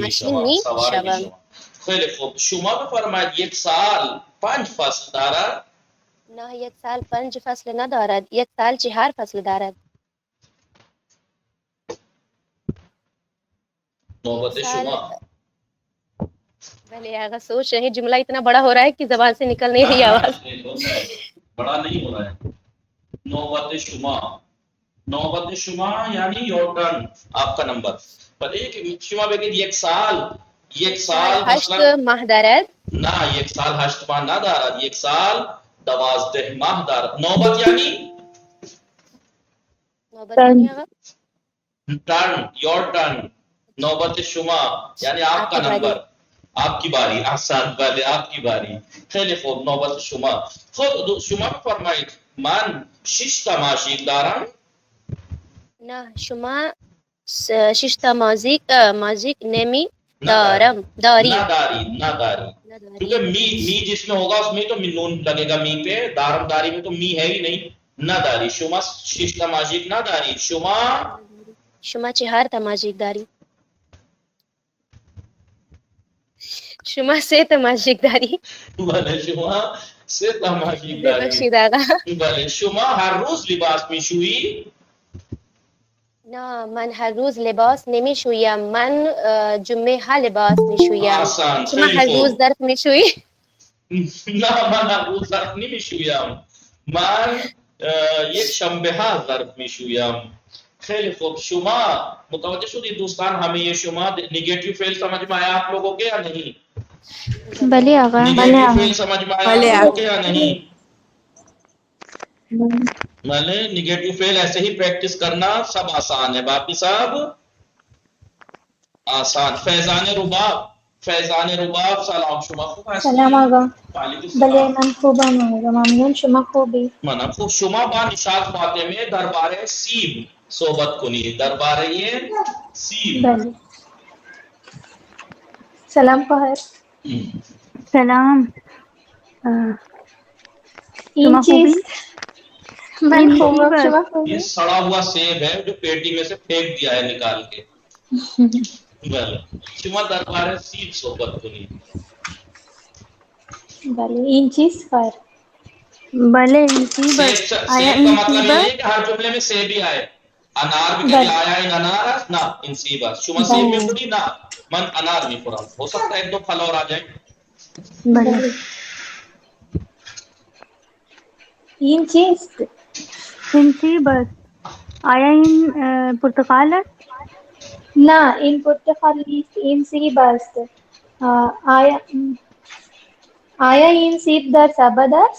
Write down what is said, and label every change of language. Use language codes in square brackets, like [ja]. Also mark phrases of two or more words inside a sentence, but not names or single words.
[fa] ماشین میشوم. میشوم. خیلی خوب. شما بفرمایید یک سال 5 فصل دارد. نه یک سال 5 فصل ندارد. یک سال 4 فصل دارد. نوبت شما. [ur] بھلے آگا سوچ رہے ہیں جملہ اتنا بڑا ہو رہا ہے کہ زبان سے نکل نہیں رہی آواز. بڑا نہیں ہو رہا ہے. [fa] نوبت شما. نوبت شما [ur] یعنی [en] your turn, [ur] آپ کا نمبر. بتائیے کہ [fa] شما بگید یک سال 8 ماہ دارد. نہ یک سال 8 ماہ نہ دارد، یک سال 12 ماہ دارد. [ur] نوبت یعنی نوبت یعنی آگا [en] turn, your turn. [fa] نوبت شما [ur] یعنی آپ کا نمبر، آپ کی باری. آسان والے آپ کی باری. [fa] خیلی خوب. نوبت شما. خود شما فرمایید من 6 تا ماشین دارم. نه شما 6 تا ماژیک نمی دارم. داری نہ داری. [ur] کیونکہ می جس میں ہوگا اس میں تو نون لگے گا می پہ. دارم داری میں تو می ہے ہی نہیں. [fa] نہ داری. شما 6 تا ماژیک نہ داری. شما 4 تا ماژیک داری. شما 3 تا ماژیک داری. بله شما 3 تا ماژیک داری. ببخشید آقا. بله. شما هر روز لباس میشویی؟ نه من هر روز لباس نمیشویم. من جمعه ها لباس میشویم. آسان. شما هر روز ظرف میشویی؟ نه من هر روز ظرف نمیشویم. من یک شنبه ها ظرف میشویم. خیلی خوب. شما متوجه شدید دوستان [ur] ہمیں یہ شما نیگیٹو فعل سمجھ میں آیا آپ لوگوں کے یا نہیں؟ [fa] بلے آقا. [ur] نیگیٹو فعل سمجھ میں آیا آپ لوگوں کے یا نہیں؟ میں نے نیگیٹو فعل ایسے ہی پریکٹس کرنا سب آسان ہے. باقی سب آسان. [fa] فیضان رباب سلام. شما خوب هستید؟ سلام آقا. وعلیکم بله السلام. من خوبم آقا. ممنون. شما خوبی؟ منم خوب. شما با نشاط فاطمه درباره سیب صحبت کنید. درباره سیب. بله. سلام خواهر. سلام. این چیز من خوبم. شما [ur] یہ [fa] خوبی؟ [ur] سڑا ہوا سیب ہے جو پیٹی میں سے پھینک دیا ہے نکال کے. [fa] بله. شما درباره سیب صحبت کنید. بله این چیز خواهر. بلے مصیبت. سیب آیا [ur] کا مطلب یہ [fa] مصیبت؟ [ur] ہے کہ ہر جملے میں سیب ہی آئے. انار بھی کہیں آیا ہے انار نہ انسیبت. شما سیب میں پوری نہ من انار میں پورا. ہو سکتا ہے 1-2 پھل اور آ جائیں. [fa] بلے. این چیست؟ مصیبت. آیا این پرتقال است؟ نه این پرتقال نیست. این سیب است. آیا این سیب در سبد است؟